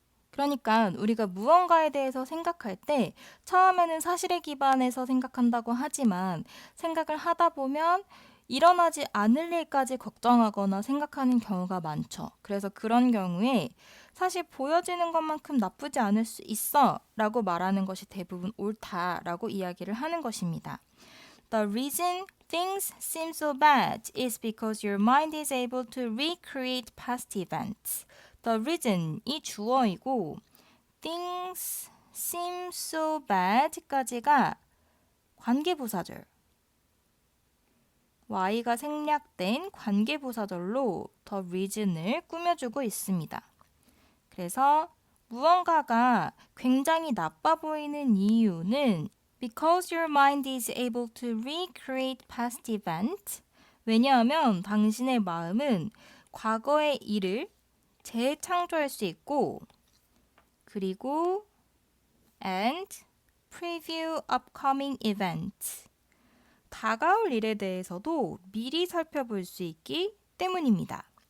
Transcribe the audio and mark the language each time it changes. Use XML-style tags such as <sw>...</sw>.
<ko>그러니까 우리가 무언가에 대해서 생각할 때 처음에는 사실에 기반해서 생각한다고 하지만 생각을 하다 보면 일어나지 않을 일까지 걱정하거나 생각하는 경우가 많죠. 그래서 그런 경우에 사실 보여지는 것만큼 나쁘지 않을 수 있어 라고 말하는 것이 대부분 옳다라고 이야기를 하는 것입니다.</ko> <en>The reason things seem so bad is because your mind is able to recreate past events. The reason</en> <ko>이 주어이고</ko> <en>things seem so bad까지가 관계부사절.</en> <ko>y가 생략된 관계부사절로 the reason을 꾸며주고 있습니다. 그래서 무언가가 굉장히 나빠 보이는 이유는</ko> <en>because your mind is able to recreate past events.</en> <ko>왜냐하면 당신의 마음은 과거의 일을 재창조할 수 있고 그리고</ko> <en>and preview upcoming events.</en> <ko>다가올 일에 대해서도 미리 살펴볼 수 있기 때문입니다.</ko>